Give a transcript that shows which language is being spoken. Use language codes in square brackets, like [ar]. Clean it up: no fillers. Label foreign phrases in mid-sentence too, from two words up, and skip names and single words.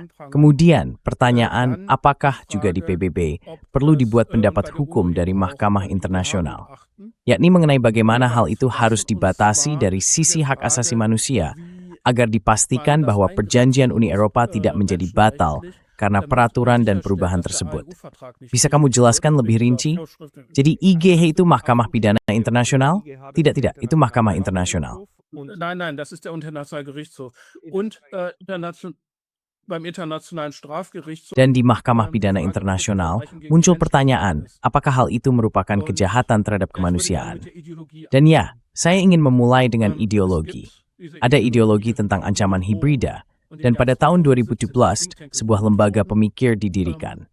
[id] Kemudian, pertanyaan apakah juga di PBB perlu dibuat pendapat hukum dari Mahkamah Internasional, yakni mengenai bagaimana hal itu harus dibatasi dari sisi hak asasi manusia, agar dipastikan bahwa perjanjian Uni Eropa tidak menjadi batal karena peraturan dan perubahan tersebut. Bisa kamu jelaskan lebih rinci? Jadi IGH itu Mahkamah Pidana Internasional? Tidak, itu Mahkamah Internasional. [de] Nein, das ist der Internationale Gerichtshof. Und beim Internationalen Strafgerichtshof. [id] Dan di Mahkamah Pidana Internasional muncul pertanyaan, apakah hal itu merupakan kejahatan terhadap kemanusiaan? Dan ya, saya ingin memulai dengan ideologi. Ada ideologi tentang ancaman hibrida, dan pada tahun 2017, sebuah lembaga pemikir didirikan.